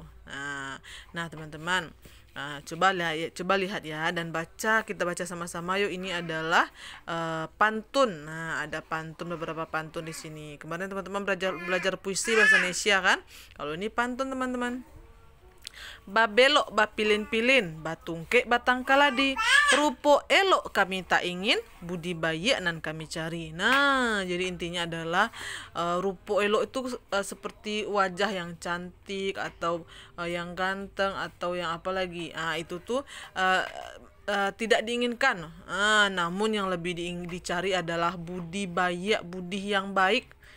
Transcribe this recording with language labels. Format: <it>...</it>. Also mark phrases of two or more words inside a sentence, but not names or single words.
<id>Nah teman-teman, coba lihat ya dan baca, kita baca sama-sama yuk. Ini adalah pantun. Nah, ada pantun, beberapa pantun di sini. Kemarin teman-teman belajar puisi bahasa Indonesia kan? Kalau ini pantun teman-teman.</id> <min>Babelok bapilin-pilin, batungke batang kaladi, rupo elok kami tak ingin, budi baik nan kami cari.</min> <id>Nah, jadi intinya adalah</id> <min>rupo elok</min> <id>itu seperti wajah yang cantik atau yang ganteng atau yang apa lagi. Itu tuh tidak diinginkan. Namun yang lebih dicari adalah budi baik, budi yang baik.</id>